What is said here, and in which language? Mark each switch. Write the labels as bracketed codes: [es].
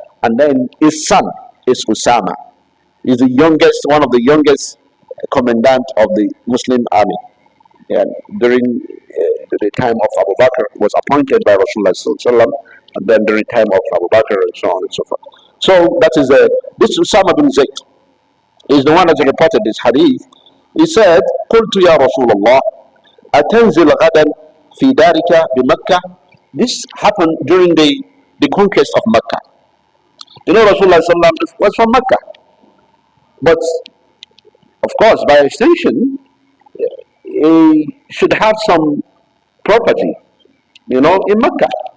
[en] And then his son is Usama. He's the youngest, one of the youngest commandant of the Muslim army. And during the time of Abu Bakr, was appointed by Rasulullah, and then during the time of Abu Bakr, and so on and so forth. So that is this Usama bin Zayd is the one that reported this hadith. He said, [ar] قلت يا رسول الله أتنزل غدا في دارك بمكة. [en] This happened during the conquest of Mecca. You know, Rasulullah was from Mecca, but of course, by extension, he should have some property, in Mecca.